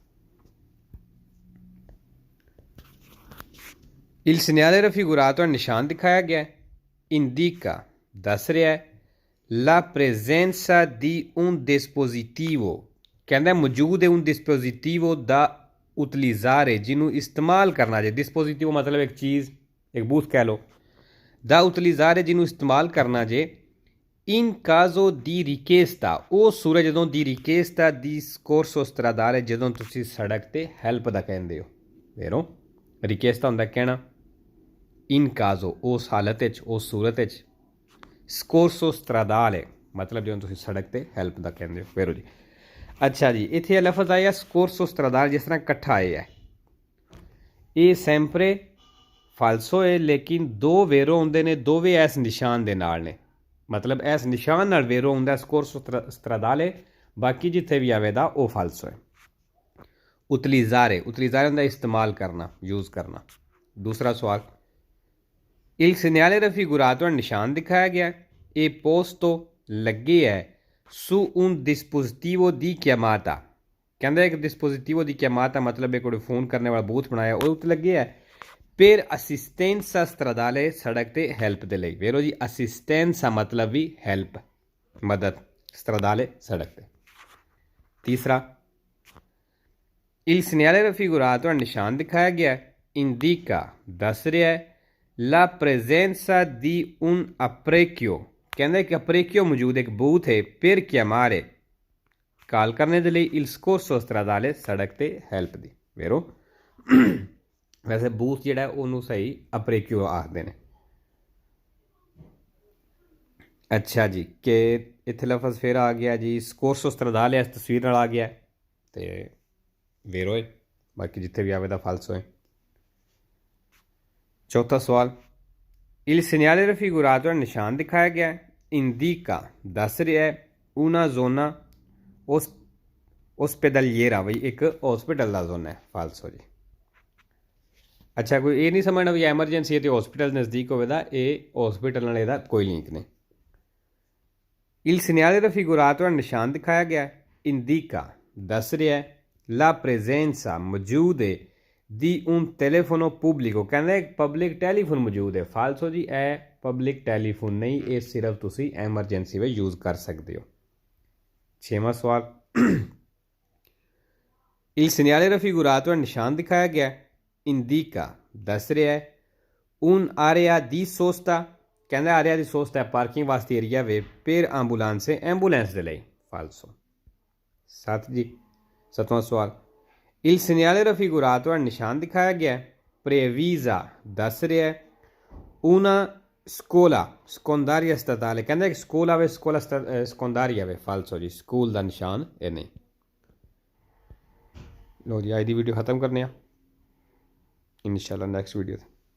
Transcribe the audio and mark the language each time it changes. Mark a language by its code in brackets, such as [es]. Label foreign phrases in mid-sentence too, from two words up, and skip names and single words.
[it] il segnale raffigurato [pa] ਨਿਸ਼ਾਨ ਦਿਖਾਇਆ ਗਿਆ [it] indica [pa] ਦੱਸ ਰਿਹਾ ਹੈ [it] la presenza di un dispositivo [pa] ਕਹਿੰਦਾ ਮੌਜੂਦ ਹੈ [it] un dispositivo da [pa] utilizzare ਜਿਹਨੂੰ ਇਸਤੇਮਾਲ ਕਰਨਾ ਜੇ dispositivo ਮਤਲਬ ਇੱਕ ਚੀਜ਼ ਇੱਕ ਬੂਥ ਕਹਿ ਲਓ [it] da utilizzare [pa] ਜਿਹਨੂੰ ਇਸਤੇਮਾਲ ਕਰਨਾ ਜੇ [it] in caso di richiesta [pa] ਉਹ ਸੂਰਜ ਜਦੋਂ [it] di richiesta di soccorso stradale [pa] ਜਦੋਂ ਤੁਸੀਂ ਸੜਕ ਤੇ ਹੈਲਪ ਦਾ ਕਹਿੰਦੇ ਹੋ [it] vero richiesta [pa] ਹੁੰਦਾ ਕਹਿਣਾ [it] in caso [pa] ਉਸ ਹਾਲਤ ਵਿੱਚ ਉਸ ਸੂਰਤ ਵਿੱਚ [it] soccorso stradale [pa] ਮਤਲਬ ਜਦੋਂ ਤੁਸੀਂ ਸੜਕ ਤੇ ਹੈਲਪ ਦਾ ਕਹਿੰਦੇ ਹੋ ਵੇਰੋ ਜੀ। ਅੱਛਾ ਜੀ ਇੱਥੇ ਇਹ ਲਫ਼ਜ਼ ਆਇਆ [it] soccorso stradale [pa] ਜਿਸ ਤਰ੍ਹਾਂ ਇਕੱਠਾ ਆਇਆ ਹੈ ਇਹ [it] sempre falso [pa] ਹੈ ਲੇਕਿਨ ਦੋ ਵੇਰੋ ਹੁੰਦੇ ਨੇ ਦੋਵੇਂ ਇਸ ਨਿਸ਼ਾਨ ਦੇ ਨਾਲ ਨੇ ਮਤਲਬ ਇਸ ਨਿਸ਼ਾਨ ਨਾਲ ਵੇਰੋ ਹੁੰਦਾ [it] soccorso stradale [pa] ਬਾਕੀ ਜਿੱਥੇ ਵੀ ਆਵੇਗਾ ਉਹ ਫਾਲਸੋ ਹੈ। ਉਤਲੀਜ਼ਾਰੇ ਹੁੰਦਾ ਇਸਤੇਮਾਲ ਕਰਨਾ ਯੂਜ਼ ਕਰਨਾ। ਦੂਸਰਾ ਸਵਾਲ [it] il segnale raffigurato [pa] ਨਿਸ਼ਾਨ ਦਿਖਾਇਆ ਗਿਆ ਇਹ ਪੋਸਟੋ ਲੱਗੇ ਹੈ [it] su un dispositivo di chiamata [pa] ਕਹਿੰਦਾ ਇੱਕ [it] dispositivo di chiamata [pa] ਮਤਲਬ ਇੱਕ ਫੋਨ ਕਰਨੇ ਵਾਲਾ ਬੂਥ ਬਣਾਇਆ ਉਹ ਉੱਤੇ ਲੱਗੇ ਹੈ [it] per assistenza stradale [pa] ਸੜਕ ਤੇ ਹੈਲਪ ਦੇ ਲਈ ਵੇਰੋ ਜੀ assistenza ਮਤਲਬ ਵੀ ਹੈਲਪ ਮਦਦ stradale ਸੜਕ ਤੇ। ਤੀਸਰਾ [it] il segnale raffigurato [pa] ਨਿਸ਼ਾਨ ਦਿਖਾਇਆ ਗਿਆ indica ਦੱਸ ਰਿਹਾ ਹੈ [it] la presenza di un apparecchio [pa] ਕਹਿੰਦਾ ਇੱਕ apparecchio ਮੌਜੂਦ ਇੱਕ ਬੂਥ ਹੈ [it] per chiamare [pa] ਕਾਲ ਕਰਨੇ ਦੇ ਲਈ [it] il soccorso stradale [pa] ਸੜਕ ਤੇ ਹੈਲਪ ਦੀ ਵੇਰੋ ਵੈਸੇ ਬੂਥ ਜਿਹੜਾ ਉਹਨੂੰ ਸਹੀ apparecchio ਆਖਦੇ ਨੇ। ਅੱਛਾ ਜੀ ਕਿ ਇੱਥੇ ਲਫ਼ਜ਼ ਫਿਰ ਆ ਗਿਆ ਜੀ [it] soccorso stradale [pa] ਇਸ ਤਸਵੀਰ ਨਾਲ ਆ ਗਿਆ ਤੇ ਵੇਰੋ ਹੈ ਬਾਕੀ ਜਿੱਥੇ ਵੀ ਆਵੇ ਦਾ ਫਾਲਸੋ ਹੈ। ਚੌਥਾ ਸਵਾਲ [it] il segnale raffigurato [pa] ਨਿਸ਼ਾਨ ਦਿਖਾਇਆ ਗਿਆ indica ਦੱਸ ਰਿਹਾ ਹੈ [it] una zona ospedaliera [pa] ਬਈ ਇੱਕ ਹਸਪੀਟਲ ਦਾ ਜ਼ੋਨ ਹੈ ਫਾਲਸੋ ਜੀ। ਅੱਛਾ ਕੋਈ ਇਹ ਨਹੀਂ ਸਮਝਣਾ ਵੀ ਐਮਰਜੈਂਸੀ ਹੈ ਅਤੇ ਹਸਪੀਟਲ ਨਜ਼ਦੀਕ ਹੋਵੇਗਾ ਇਹ ਹਸਪੀਟਲ ਨਾਲ ਇਹਦਾ ਕੋਈ ਲਿੰਕ ਨਹੀਂ। [it] il segnale raffigurato [pa] ਨਿਸ਼ਾਨ ਦਿਖਾਇਆ ਗਿਆ indica ਦੱਸ ਰਿਹਾ ਹੈ [it] la presenza [pa] ਮੌਜੂਦ ਹੈ [it] di un telefono pubblico [pa] ਕਹਿੰਦਾ ਇੱਕ ਪਬਲਿਕ ਟੈਲੀਫੋਨ ਮੌਜੂਦ ਹੈ ਫਾਲਸੋ ਜੀ ਇਹ ਪਬਲਿਕ ਟੈਲੀਫੋਨ ਨਹੀਂ ਇਹ ਸਿਰਫ ਤੁਸੀਂ ਐਮਰਜੈਂਸੀ ਵਿੱਚ ਯੂਜ਼ ਕਰ ਸਕਦੇ ਹੋ। ਛੇਵਾਂ ਸਵਾਲ [it] il segnale raffigurato [pa] ਨਿਸ਼ਾਨ ਦਿਖਾਇਆ ਗਿਆ indica ਦੱਸ ਰਿਹਾ ਹੈ [it] un area di sosta [pa] ਕਹਿੰਦਾ [it] area di sosta [pa] ਹੈ ਪਾਰਕਿੰਗ ਵਾਸਤੇ ਏਰੀਆ ਵੇ [it] per ambulance [pa] ਐਂਬੂਲੈਂਸ ਦੇ ਲਈ ਫਾਲਸੋ। ਸੱਤਵਾਂ ਸਵਾਲ [it] il segnale raffigurato [pa] ਨਿਸ਼ਾਨ ਦਿਖਾਇਆ ਗਿਆ previsa ਦੱਸ ਰਿਹਾ ਹੈ [it] una scuola secondaria statale [pa] ਕਹਿੰਦਾ ਇੱਕ ਸਕੂਲ ਆਵੇ ਸਕੂਲ secondaria ਆਵੇ ਫਾਲਸੋ ਜੀ ਸਕੂਲ ਦਾ ਨਿਸ਼ਾਨ ਇਹ ਨਹੀਂ। ਲੋ ਜੀ ਅੱਜ ਦੀ ਵੀਡੀਓ ਖਤਮ ਕਰਨੇ ਆ ਇਨਸ਼ਾਅੱਲਾ ਨੈਕਸਟ ਵੀਡੀਓ